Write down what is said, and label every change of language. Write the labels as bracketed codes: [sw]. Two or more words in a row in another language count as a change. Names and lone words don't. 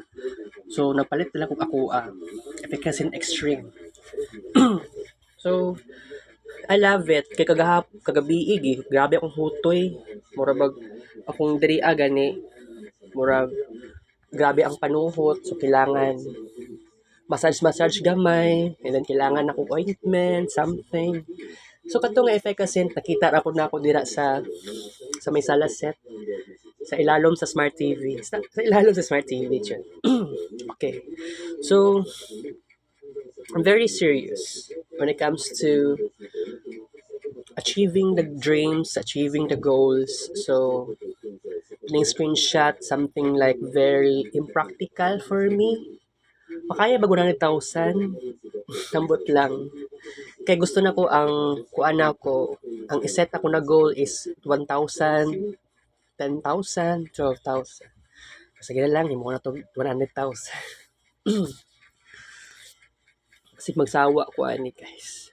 [ceb] So napalit na lang kog ako Efficacent Extreme. [en] So I love it [ceb] kay kagabi grabe akong hutoy, mura bag akong diri gani, mura grabe ang panuhot, so kailangan massage gamay, [en] and then [ceb] kailangan ako ointment, something. So katong Efficacent, nakita ra po na ako dira sa may sala set, sa ilalom sa Smart TV. Sa ilalom sa Smart TV, dyan. Okay. [en] So, I'm very serious when it comes to achieving the dreams, achieving the goals. So, piling screenshot, something like very impractical for me. [ceb] Makaya ba 100,000? Tambot lang. Kaya gusto na ko kuan ako, ang iset ako na [en] goal is [ceb] 1,000, 10,000, 12,000. Sige na lang, mo na to 100,000. Kasi magsawa ko ani guys.